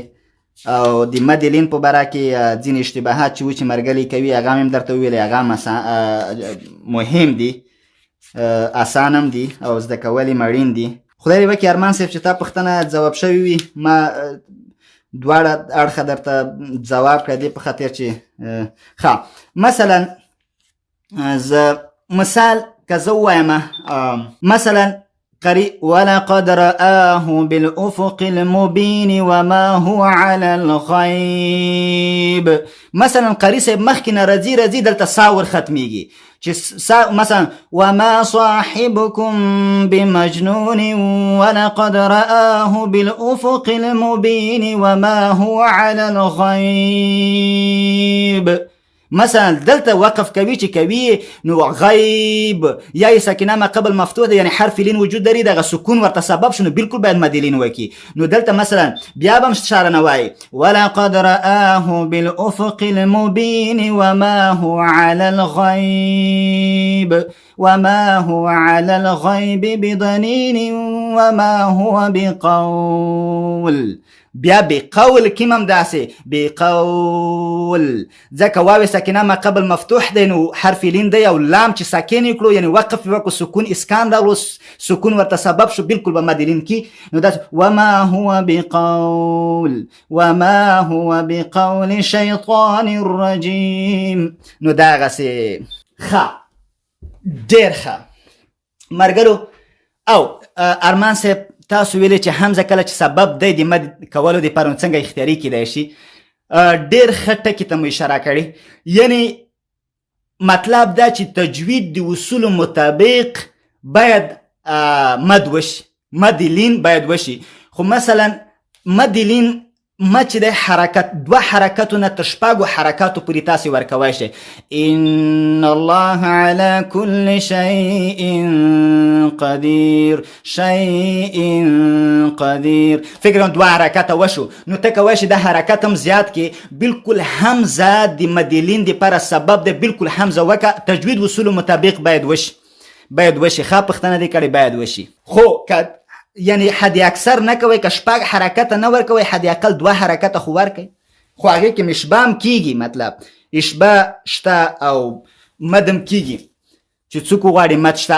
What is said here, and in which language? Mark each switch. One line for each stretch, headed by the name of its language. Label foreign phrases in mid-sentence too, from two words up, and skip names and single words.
Pashto: او د مدلین په باره کې ځینې اشتباهات چې و چې مرګلي کوي هغه هم درته وویلې، هغه مهم دي، اسان هم دي او زده کول یې مړین دي. خدای دې وکړي ارمان صاحب چې تا پوښتنه ځواب شوې وي، ما دواړه اړخه درته ځواب کړی دی په خاطر چې ښه. مثلا زه مثال که زه ووایم،
Arabic: مثلا ولقد رآه بالأفق المبين وما هو على الغيب.
Pashto: مثلا قاری صاحب مخکې نه راځي دلته سا ور ختمیږي چې مثلا
Arabic: وما صاحبكم بمجنون ولقد رآه بالأفق المبين وما هو على الغيب.
Pashto: مثلا دلته وقف کوي چې کوي نو غیب یا یې ساکنه ما قبل مفتوح ده، یعنی حرف لین وجود لري، دغه سکون ورته سبب شنو بالکل باید مدلین وکي. نو دلته مثلا بیا به هم اشاره نه وایي
Arabic: ولقد رآه بالافق المبین وما هو على الغیب وما هو على الغیب بضنین وما هو بقول.
Pashto: بیا بقول کیم هم داسې بقول، ځکه واو ساکنه ما قبل مفتوح دی نو حرف لین دی او لام چې ساکن کړو یعنی وقف وکړو سکون اسکان راغلو، سکون ورته سبب شو بالکل به مدلین کی. نو داسې
Arabic: وما هو بقول وما هو بقول شیطان الرجیم.
Pashto: نو دغسې ښه، ډېر ښه مرګرو. او ارمان صاحب تاسو ویلې چې حمزه کله چې سبب دی د مد کولو دپاره څنګه اختیاري کیدای شي، ډېر ښه ټکي ته مو اشاره کړې. یعنی مطلب دا چې تجوید د اصولو مطابق باید مد وشي، مد لین باید وشي. خو مثلا مد لین ما چې دی حرکت دوه حرکتونه تر شپږو حرکاتو پورې تاسې ورکوی شئ.
Arabic: ان الله على كل شيء قدیر، شيء قدیر،
Pashto: فکر دوه حرکته وشو نو ته کوی شي دا حرکت هم زیات کې. بالکل حمزه د مدلین دپاره سبب دی، بالکل حمزه وکه. تجوید اصولو مطابق باید وشي، باید وشي. ښه پوښتنه دې کړې باید وشي. خو که یعنی حد اکثر نه کوئ، که شپږ حرکته نه ورکوئ حد اقل دوه حرکته خو ورکئ، خو هغې کې اشباه هم کیږي، مطلب اشباه شته او مدم کیږي چې څوک وغواړي مد شته.